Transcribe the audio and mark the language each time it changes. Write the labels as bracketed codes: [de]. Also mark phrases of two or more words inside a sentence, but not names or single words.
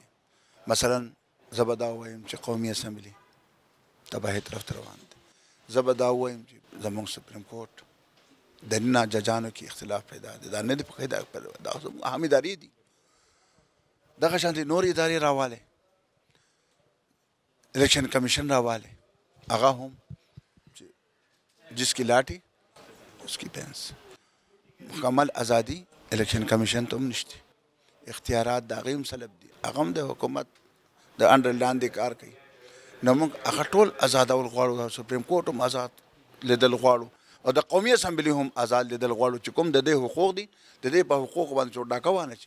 [ps] مثلا زه به دا ووایم چې قومي اسمبلي تباهۍ طرف ته روان دي. زه به دا ووایم چې زمونږ سپریم کورټ د نه ججانو کې اختلاف پیدا دی. دا نه دي په دا زموږ اهم ادارې دي. دغه شانتې نور ادارې راوالی، الیکشن کمیشن راوالی، هغه هم [ur] جس کی لاٹھی اس کی پینس. [ps] مکمل ازادي الیکشن کمیشن ته هم نشته. اختیارات د هغې هم سلب دي. هغه هم د حکومت د انډر لاندې کار کوي. نو موږ هغه ټول ازادول غواړو. سپریم کورټ هم آزاد لیدل غواړو او د قومي اسمبلي هم آزاد لیدل غواړو چې کوم د دې حقوق دي د دې په حقوقو باندې څوک ډاکه وانه چي.